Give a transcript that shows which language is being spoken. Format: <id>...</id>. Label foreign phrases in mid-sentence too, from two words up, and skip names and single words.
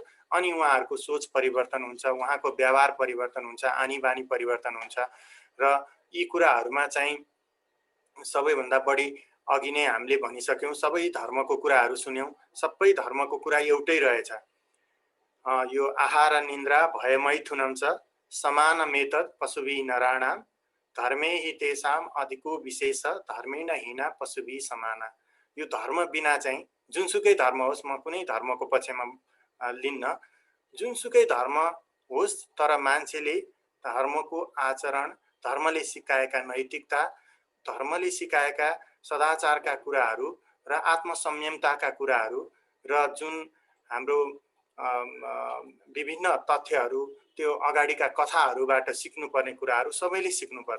<ne>अनि उहाँहरूको सोच परिवर्तन हुन्छ, उहाँको व्यवहार परिवर्तन हुन्छ, आनी बानी परिवर्तन हुन्छ र यी कुराहरूमा चाहिँ सबैभन्दा बढी अघि नै हामीले भनिसक्यौं, सबै धर्मको कुराहरू सुन्यौं, सबै धर्मको कुरा एउटै रहेछ।</ne> <sa>यो आहार निन्द्रा भयमैथुनं च समानमेतत् पशुभिः नराणां धर्मे हि तेषां अधिको विशेष धर्मेण हीना पशुभिः समाना।</sa> <ne>यो धर्म बिना चाहिँ जुनसुकै धर्म होस्, म कुनै धर्मको पक्षमा लिन्न, जुनसुकै धर्म होस् तर मान्छेले धर्मको आचरण, धर्मले सिकाएका नैतिकता, धर्मले सिकाएका सदाचारका कुराहरू र आत्मसंयमताका कुराहरू र जुन हाम्रो विभिन्न तथ्यहरू त्यो अगाडिका कथाहरूबाट सिक्नुपर्ने कुराहरू सबैले सिक्नुपर्छ।</ne>